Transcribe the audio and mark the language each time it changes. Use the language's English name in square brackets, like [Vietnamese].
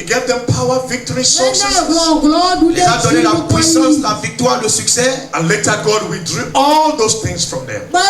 [English] He gave them power, victory, success. [French] Il les a donné la puissance, la victoire, le succès. [English] And later God withdrew all those things from them.